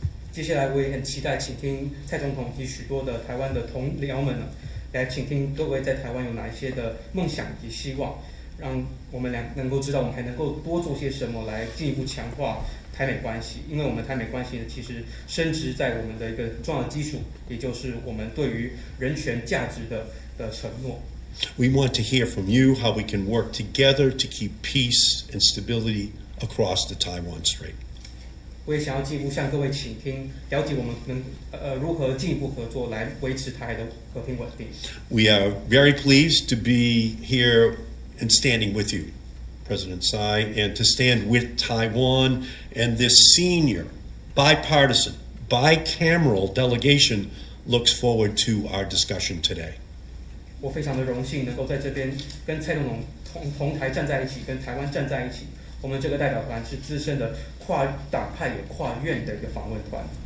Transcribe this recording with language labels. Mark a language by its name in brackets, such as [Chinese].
[Chinese] 接下来我也很期待倾听蔡总统及许多的台湾的同僚们呢，来倾听各位在台湾有哪一些的梦想以及希望，让我们能够知道我们还能够多做些什么来进一步强化台美关系。因为我们台美关系呢，其实深植在我们的一个很重要的基础，也就是我们对于人权价值的承诺。 [English] We want to hear from you how we can work together to keep peace and stability across the Taiwan Strait. [Chinese] 我也想要进一步向各位倾听，了解我们如何进一步合作来维持台海的和平稳定。 [English] We are very pleased to be here and standing with you, President Tsai, and to stand with Taiwan and this senior, bipartisan, bicameral delegation looks forward to our discussion today. [Chinese] 我非常的荣幸能够在这边跟蔡总统同台站在一起，跟台湾站在一起。我们这个代表团是资深的跨党派也跨院的一个访问团。